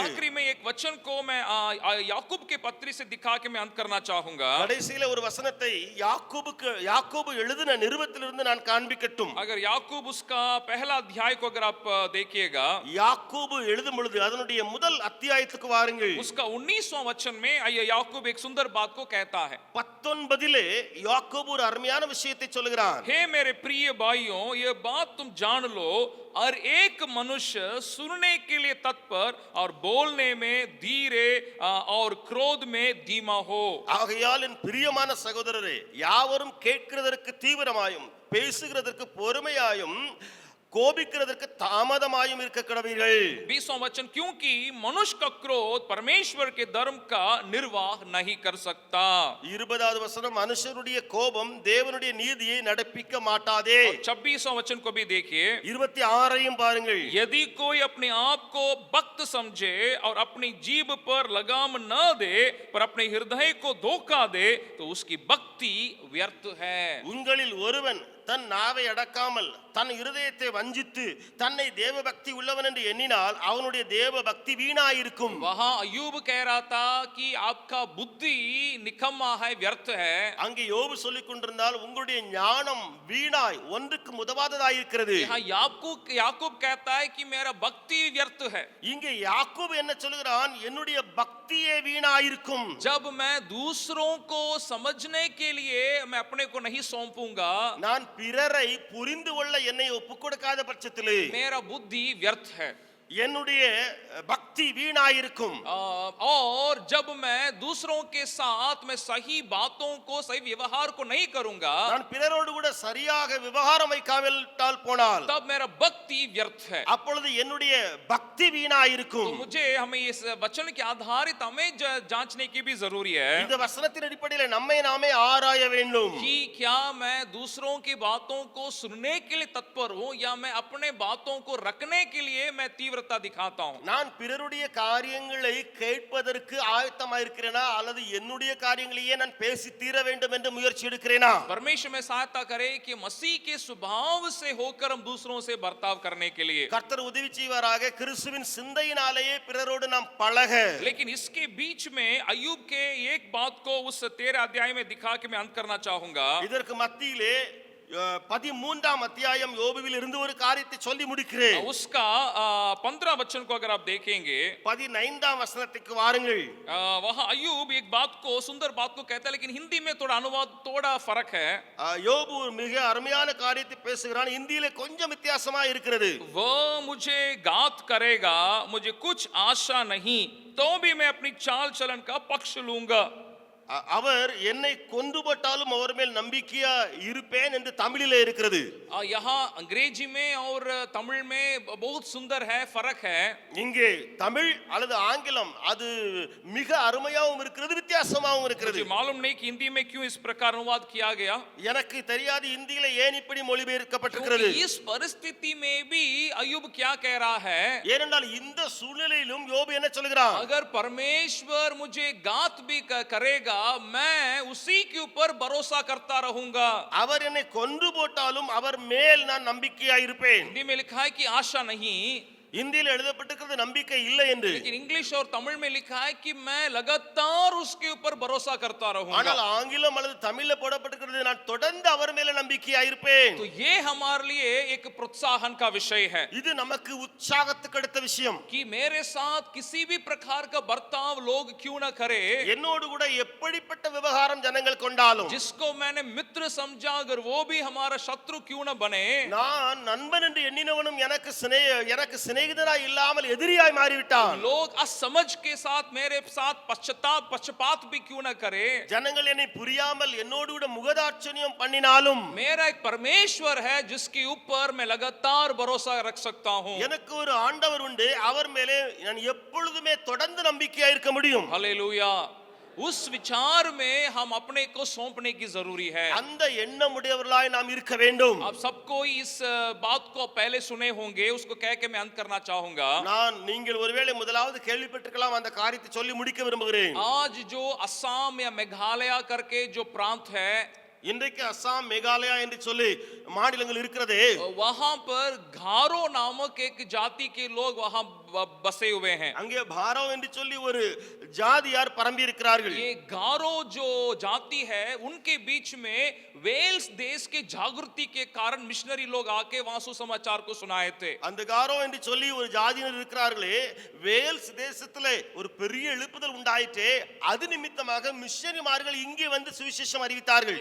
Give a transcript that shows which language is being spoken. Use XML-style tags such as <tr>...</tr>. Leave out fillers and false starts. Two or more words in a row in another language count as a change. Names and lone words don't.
<hi>आखिरी में एक वचन को मैं याकूब के पत्री से दिखा के मैं अंत करना चाहूंगा।</hi> <ta>கடைசியில ஒரு வசனத்தை யாக்கோபு எழுதின நிருபத்திலிருந்து நான் காண்பிக்கட்டும்.</ta> <hi>अगर याकूब उसका पहला अध्याय को अगर आप देखिएगा,</hi> <ta>யாக்கோபு எழுதும் பொழுது அதனுடைய முதல் அத்தியாயத்துக்கு வாருங்கள்.</ta> <hi>उसका 19वां वचन में याकूब एक सुंदर बात को कहता है।</hi> <ta>19 யாக்கோபு ஒரு அருமையான விஷயத்தை சொல்கிறான்.</ta> <hi>हे मेरे प्रिय भाइयों, ये बात तुम जान लो, और एक मनुष्य सुनने के लिए तत्पर और बोलने में धीरे और क्रोध में धीमा हो।</hi> <ta>ஆகையால் என் பிரியமான சகோதரரே, யாவரும் கேட்கிறதற்கு தீவிரமாயும் பேசுகிறதற்கு பொறுமையாயும் கோபிக்கிறதற்கு தாமதமாயும் இருக்க கடவீர்கள்.</ta> <hi>20वां वचन, क्योंकि मनुष्य का क्रोध परमेश्वर के धर्म का निर्वाह नहीं कर सकता।</hi> <ta>20வது வசனம், மனுஷருடைய கோபம் தேவனுடைய நீதியை நடப்பிக்க மாட்டாதே.</ta> <hi>26वां वचन को भी देखिए।</hi> <ta>26ஐயும் பாருங்கள்.</ta> <hi>यदि कोई अपने आप को भक्त समझे और अपनी जीभ पर लगाम न दे पर अपने हृदय को धोखा दे, तो उसकी भक्ति व्यर्थ है।</hi> <ta>உங்களில் ஒருவன் தன் நாவை அடக்காமல் தன் இருதயத்தை வஞ்சித்து தன்னை தேவ பக்தி உள்ளவன் என்று எண்ணினால் அவனுடைய தேவ பக்தி வீணாயிருக்கும்.</ta> <hi>वहां अय्यूब कह रहा था कि आपका बुद्धि निकम्मा है, व्यर्थ है।</hi> <ta>அங்கே யோபு சொல்லிக் கொண்டிருந்தால் உங்களுடைய ஞானம் வீணாய் ஒன்றுக்கு உதவாததாயிருக்கிறது.</ta> <hi>यहाँ याकूब कहता है कि मेरा भक्ति व्यर्थ है।</hi> <ta>இங்கே யாக்கோபு என்ன சொல்கிறான்? என்னுடைய பக்தியே வீணாயிருக்கும்.</ta> <hi>जब मैं दूसरों को समझने के लिए मैं अपने को नहीं सौंपूंगा,</hi> <ta>நான் பிறரை புரிந்து கொள்ள என்னை ஒப்புக் கொடுக்காத பட்சத்திலே</ta> <hi>मेरा बुद्धि व्यर्थ है,</hi> <ta>என்னுடைய பக்தி வீணாயிருக்கும்.</ta> <hi>और जब मैं दूसरों के साथ मैं सही बातों को, सही व्यवहार को नहीं करूंगा,</hi> <ta>நான் பிறரோடு கூட சரியாக விவகாரம் வைக்காவிட்டால் போனால்</ta> <hi>तब मेरा भक्ति व्यर्थ है।</hi> <ta>அப்பொழுது என்னுடைய பக்தி வீணாயிருக்கும்.</ta> <hi>तो मुझे हमें इस वचन के आधारित हमें जांचने की भी जरूरी है</hi> <ta>இந்த வசனத்தின் அடிப்படையில் நம்மை நாமே ஆராய வேண்டும்.</ta> <hi>कि क्या मैं दूसरों की बातों को सुनने के लिए तत्पर हूं, या मैं अपने बातों को रखने के लिए मैं तीव्रता दिखाता हूं।</hi> <ta>நான் பிறருடைய காரியங்களை கேட்பதற்கு ஆயத்தமாயிருக்கிறேனா, அல்லது என்னுடைய காரியங்களையே நான் பேசி தீர வேண்டும் என்று முயற்சி எடுக்கிறேனா?</ta> <hi>परमेश्वर में सहायता करे कि मसीह के स्वभाव से होकर हम दूसरों से बर्ताव करने के लिए।</hi> <ta>கர்த்தர் உதவி செய்வாராக. கிறிஸ்துவின் சிந்தையினாலேயே பிறரோடு நாம் பழக.</ta> <hi>लेकिन इसके बीच में अय्यूब के एक बात को उस 13 अध्याय में दिखा के मैं अंत करना चाहूंगा।</hi> <ta>இதற்கு மத்தியிலே 13ஆம் அத்தியாயம் யோபுவில் இருந்து ஒரு காரியத்தை சொல்லி முடிக்கிறேன்.</ta> <hi>उसका 15 वचन को अगर आप देखेंगे</hi> <ta>15ஆம் வசனத்துக்கு வாருங்கள்.</ta> <hi>वहां अय्यूब एक बात को सुंदर बात को कहता है, लेकिन हिंदी में थोड़ा अनुवाद थोड़ा फर्क है.</hi> <ta>யோபு மிக அருமையான காரியத்தை பேசுகிறான். இந்தியில கொஞ்சம் வித்தியாசமா இருக்கிறது.</ta> <hi>वो मुझे घात करेगा, मुझे कुछ आशा नहीं, तो भी मैं अपनी चाल चलन का पक्ष लूंगा.</hi> <ta>அவர் என்னை கொன்று போட்டாலும் அவர் மேல் நம்பிக்கையா இருப்பேன் என்று தமிழிலே இருக்கிறது.</ta> <hi>यहाँ अंग्रेजी में और तमिल में बहुत सुंदर है, फर्क है.</hi> <ta>இங்கே தமிழ் அல்லது ஆங்கிலம் அது மிக அருமையாகவும் இருக்கிறது, வித்தியாசமாகவும் இருக்கிறது.</ta> <hi>मुझे मालूम नहीं कि हिंदी में क्यों इस प्रकार अनुवाद किया गया.</hi> <ta>எனக்கு தெரியாது இந்தியில ஏன் இப்படி மொழிபெயர்க்கப்பட்டிருக்கிறது.</ta> <hi>इस परिस्थिति में भी अय्यूब क्या कह रहा है,</hi> <ta>ஏனென்றால் இந்த சூழ்நிலையிலும் யோபு என்ன சொல்கிறான்?</ta> <hi>अगर परमेश्वर मुझे घात भी करेगा, मैं उसी के ऊपर भरोसा करता रहूंगा.</hi> <ta>அவர் என்னை கொன்று போட்டாலும் அவர் மேல் நான் நம்பிக்கையா இருப்பேன்.</ta> <hi>हिंदी में लिखा है कि आशा नहीं,</hi> <ta>இந்தியில எழுதப்பட்டிருக்கிறது நம்பிக்கை இல்லை என்று.</ta> <hi>लेकिन इंग्लिश और तमिल में लिखा है कि मैं लगातार उसके ऊपर भरोसा करता रहूंगा.</hi> <ta>ஆனால் ஆங்கிலம் அல்லது தமிழ்ல போடப்பட்டிருக்கிறது நான் தொடர்ந்து அவர் மேல நம்பிக்கையா இருப்பேன்.</ta> <hi>तो ये हमारे लिए एक प्रोत्साहन का विषय है</hi> <ta>இது நமக்கு உற்சாகத்துக்கு அடுத்த விஷயம்.</ta> <hi>कि मेरे साथ किसी भी प्रकार का बर्ताव लोग क्यों ना करे,</hi> <ta>என்னோடு கூட எப்படிப்பட்ட விவகாரம் ஜனங்கள் கொண்டாலும்,</ta> <hi>जिसको मैंने मित्र समझा अगर वो भी हमारा शत्रु क्यों ना बने,</hi> <ta>நான் நண்பன் என்று எண்ணினவனும் எனக்கு சிநேகிதனாய் இல்லாமல் எதிரியாய் மாறிவிட்டான்.</ta> <hi>लोग असमझ के साथ मेरे साथ पक्षपात भी क्यों ना करे,</hi> <ta>ஜனங்கள் என்னை புரியாமல் என்னோடு கூட முகதாட்சணியம் பண்ணினாலும்,</ta> <hi>मेरा एक परमेश्वर है जिसके ऊपर मैं लगातार भरोसा रख सकता हूं.</hi> <ta>எனக்கு ஒரு ஆண்டவர் உண்டு, அவர் மேலே நான் எப்பொழுதுமே தொடர்ந்து நம்பிக்கையா இருக்க முடியும்.</ta> <hi>हालेलुया. उस विचार में हम अपने को सौंपने की जरूरी है.</hi> <ta>அந்த எண்ணமுடையவர்களாய் நாம் இருக்க வேண்டும்.</ta> <hi>आप सबको इस बात को पहले सुने होंगे, उसको कह के मैं अंत करना चाहूंगा.</hi> <ta>நான் நீங்கள் ஒருவேளை முதலாவது கேள்விப்பட்டிருக்கலாம், அந்த காரியத்தை சொல்லி முடிக்க விரும்புகிறேன்.</ta> <hi>आज जो असम या मेघालय करके जो प्रांत है,</hi> <ta>இன்றைக்கு அசாம் மேகாலயா என்று சொல்லி மாநிலங்கள் இருக்கிறதே,</ta> <hi>वहां पर घारो नामक एक जाति के लोग वहां बसे हुए हैं.</hi> <ta>அங்கே பாரோ என்று சொல்லி ஒரு ஜாதியார் பரம்பி இருக்கிறார்கள்.</ta> <hi>ये गारो जो जाति है उनके बीच में वेल्स देश के जागृति के कारण मिशनरी लोग आके वहां सुसमाचार को सुनाए थे.</hi> <ta>அந்த காரோ என்று சொல்லி ஒரு ஜாதியினர் இருக்கிறார்களே, வேல்ஸ் தேசத்திலே ஒரு பெரிய எழுப்புதல் உண்டாயிற்றே, அது நிமித்தமாக மிஷனரிமார்கள் இங்கே வந்து சுவிசேஷம் அறிவித்தார்கள்.</ta>